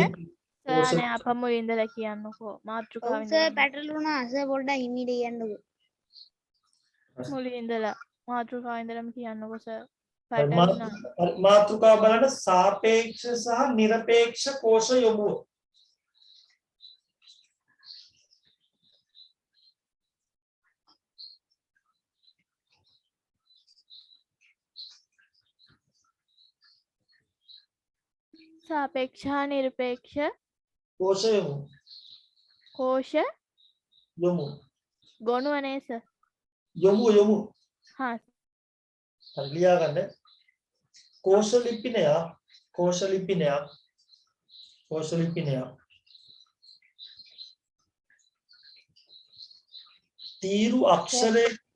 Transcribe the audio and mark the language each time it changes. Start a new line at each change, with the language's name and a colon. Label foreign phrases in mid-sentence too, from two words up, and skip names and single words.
Sinhala: සර් අප මුලින් ඉඳලා කියන්නකෝ මාතෘකාවෙන් සර් පැටලුණා සර් පොඩ්ඩක් හිමීට කියන්නකෝ. මුලින් ඉඳලා මාතෘකාවෙන් ඉඳලාම කියන්නකෝ සර්. මාතෘකාව බලන්න සාපේක්ෂ සහ නිරපේක්ෂ කෝෂ යොමුව සාපේක්ෂ නිරපේක්ෂ कोश යොමු ගොනු අනේ සර් යොමු හා හරි ලියාගන්න कोश ලිපිනය තීරු අක්ෂරයේ